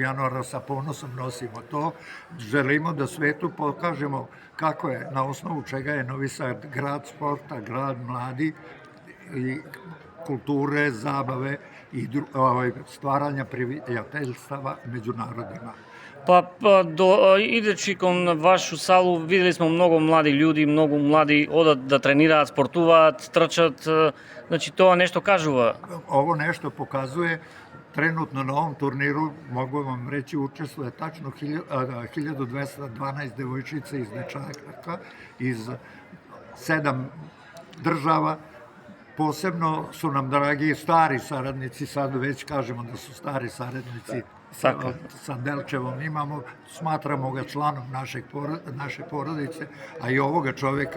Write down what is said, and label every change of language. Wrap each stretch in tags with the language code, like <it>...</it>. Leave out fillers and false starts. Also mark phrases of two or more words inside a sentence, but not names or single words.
<sr>januara sa ponosom nosimo to. Želimo da svetu pokažemo kako je, na osnovu čega je Novi Sad grad sporta, grad mladi i kulture, zabave i stvaranja prijateljstava među narodima.</sr> <mk>Идечи кон вашу салу, видели сме многу млади луѓи, многу млади одат да тренираат, спортуваат, трчат, значи тоа нешто кажува.</mk> <sr>Ovo nešto pokazuje. Trenutno na ovom turniru, mogu vam reći, učestvuje tačno 1212 devojčica iz dečaka iz 7 država. Posebno su nam dragi stari saradnici, sad već kažemo da su stari saradnici sa Delčevom imamo, smatramo ga članom naše porodice, a i ovoga čoveka.</sr>